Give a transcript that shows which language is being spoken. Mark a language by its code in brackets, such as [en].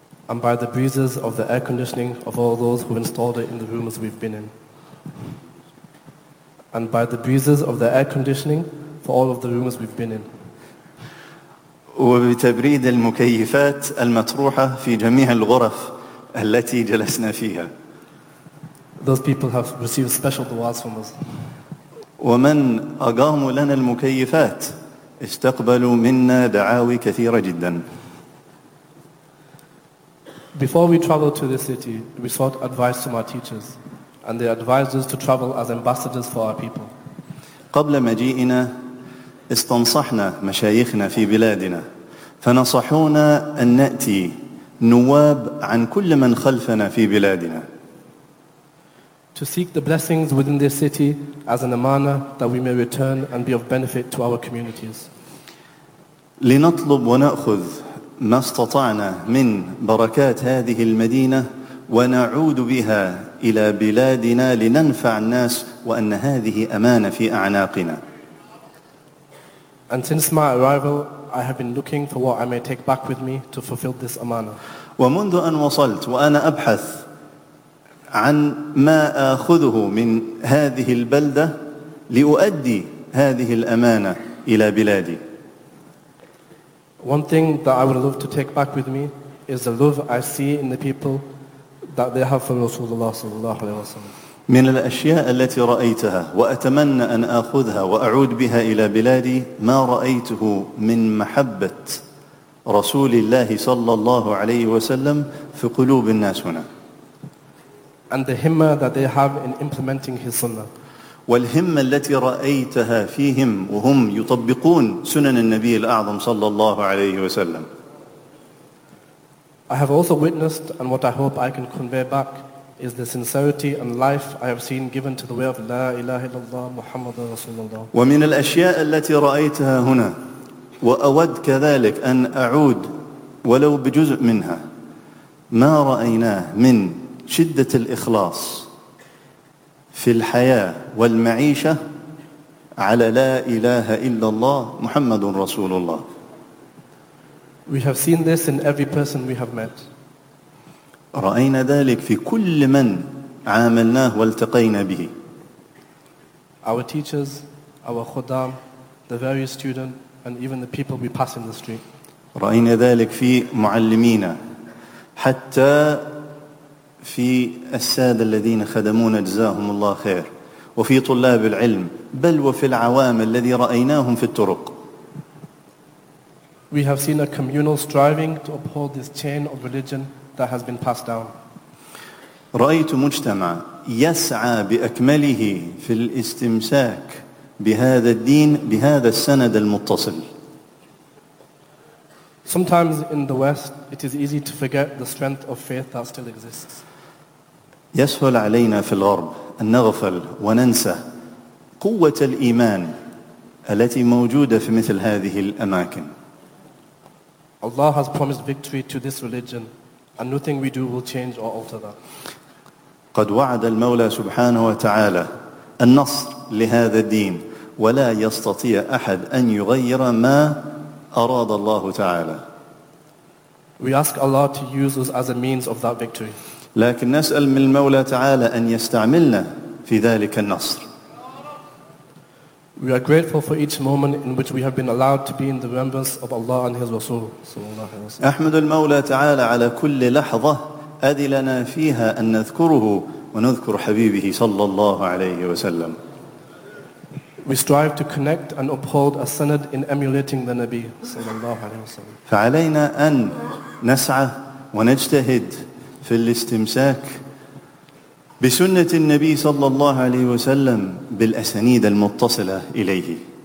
[en] And by the breezes of the air conditioning of all those who installed it in the rooms we've been in. And by the breezes of the air conditioning for all of the rooms we've been in. [ar] وبتبريد المكيفات المطروحة في جميع الغرف التي جلسنا فيها. [en] Those people have received special du'as from us. [ar] ومن أقاموا لنا المكيفات استقبلوا منا دعاوي كثيرة جدا. [en] Before we traveled to this city, we sought advice from our teachers, and they advised us to travel as ambassadors for our people. [ar] قبل مجيئنا استنصحنا مشايخنا في بلادنا فنصحونا أن نأتي نواب عن كل من خلفنا في بلادنا. [en] To seek the blessings within this city as an amana that we may return and be of benefit to our communities. [ar] لنطلب ونأخذ ما استطعنا من بركات هذه المدينة ونعود بها إلى بلادنا لننفع الناس وأن هذه أمانة في أعناقنا. [en] And since my arrival, I have been looking for what I may take back with me to fulfill this amana. [ar] ومنذ أن وصلت وأنا أبحث عن ما آخذه من هذه البلدة لأؤدي هذه الأمانة إلى بلادي. [en] One thing that I would love to take back with me is the love I see in the people that they have for Rasulullah صلى الله عليه وسلم. [ar] من الأشياء التي رأيتها وأتمنى أن أخذها وأعود بها إلى بلادي ما رأيته من محبة رسول الله صلى الله عليه وسلم في قلوب الناس هنا. [en] And the himma that they have in implementing his sunnah. [ar] والهمة التي رأيتها فيهم وهم يطبقون سنن النبي الأعظم صلى الله عليه وسلم. [en] I have also witnessed, and what I hope I can convey back is the sincerity and life I have seen given to the way of La ilaha illallah Muhammad Rasulullah. [ar] ومن الأشياء التي رأيتها هنا وأود كذلك أن أعود ولو بجزء منها ما رأيناه من شدة الإخلاص في الحياة والمعيشة على لا إله إلا الله محمد رسول الله. [en] We have seen this in every person we have met. [ar] رأينا ذلك في كل من عاملناه والتقينا به. [en] Our teachers, our khudam, the various students, and even the people we pass in the street. [ar] رأينا ذلك في معلمينا حتى في السادة الذين خدمونا جزاهم الله خير وفي طلاب العلم بل وفي العوام الذي رأيناهم في الطرق. [en] We have seen a communal striving to uphold this chain of religion that has been passed down. [ar] رأيت مجتمع يسعى بأكمله في الاستمساك بهذا الدين بهذا السند المتصل. [en] Sometimes in the West it is easy to forget the strength of faith that still exists. [ar] يسهل علينا في الغرب أن نغفل وننسى قوة الإيمان التي موجودة في مثل هذه الأماكن. [en] Allah has promised victory to this religion, and nothing we do will change or alter that. [ar] قد وعد المولى سبحانه وتعالى النصر لهذا الدين ولا يستطيع أحد أن يغير ما أراد الله تعالى. [en] We ask Allah to use us as a means of that victory. [ar] لكن نسأل من المولى تعالى أن يستعملنا في ذلك النصر. [en] We are grateful for each moment in which we have been allowed to be in the remembrance of Allah and His Rasul صلى الله عليه وسلم. [ar] أحمد المولى تعالى على كل لحظة أذلنا فيها أن نذكره ونذكر حبيبه صلى الله عليه وسلم. [en] We strive to connect and uphold a sanad in emulating the Nabi صلى الله عليه وسلم. [ar] فعلينا أن نسعى ونجتهد في الاستمساك بسنة النبي صلى الله عليه وسلم بالأسانيد المتصلة إليه.